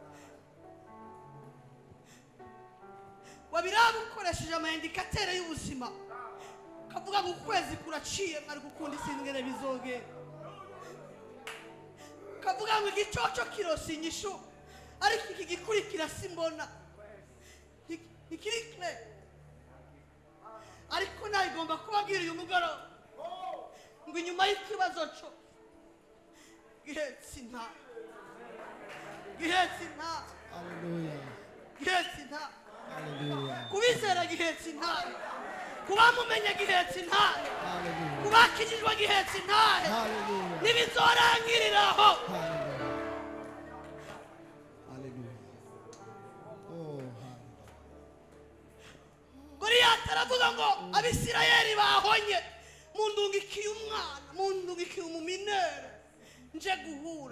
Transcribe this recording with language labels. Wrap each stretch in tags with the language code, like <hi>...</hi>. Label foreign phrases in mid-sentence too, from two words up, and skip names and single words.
<rn>wabiraba ukoresheje amayindikatere y'ubuzima, kavuga ngo ukwezi kuraciye mwari gukunda isi ngene bizogera, kavuga ngo igicoco kirosa inyishu ariko iki gikurikira simbona ikiri clear. Ariko nawe igomba kubabwira uyu mugoroba ngo inyuma y'ikibazo cyo gihetse inta, gihetse inta, Hallelujah. gihetse inta, Hallelujah. kubizera gihetse inta, kubamumenya gihetse inta, Hallelujah. kubakijijwe gihetse inta, Hallelujah. ntibizorangiriraho. Hallelujah. Hallelujah. Oh, hallelujah. Goliyati aravuga ngo abisirayeli bahonye mundungikiye umwana, mundungikiye umuminere nje guhura.</rn>